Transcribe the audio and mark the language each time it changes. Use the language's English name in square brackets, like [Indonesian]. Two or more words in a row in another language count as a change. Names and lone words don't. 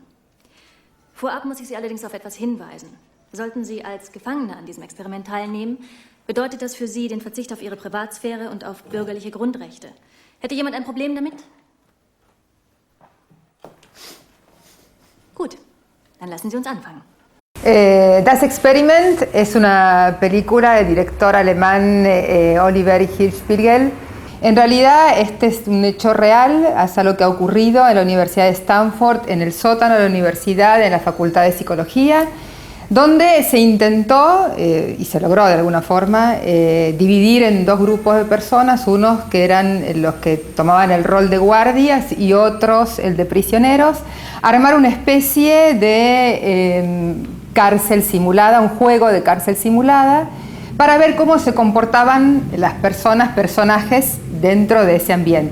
[German] Vorab muss ich Sie allerdings auf etwas hinweisen. Sollten Sie als Gefangene an diesem Experiment teilnehmen, bedeutet das für Sie den Verzicht auf Ihre Privatsphäre und auf bürgerliche Grundrechte. Hätte jemand ein Problem damit? Gut, dann lassen Sie uns anfangen. [Spanish] Das Experiment es una película del director alemán Oliver Hirschbiegel. En realidad este es un hecho real, es algo que ha ocurrido en la Universidad de Stanford, en el sótano de la universidad, en la Facultad de Psicología, donde se intentó, y se logró de alguna forma, dividir en dos grupos de personas, unos que eran los que tomaban el rol de guardias y otros el de prisioneros, armar una especie de cárcel simulada, un juego de cárcel simulada, para ver cómo se comportaban las personajes dentro de ese ambiente.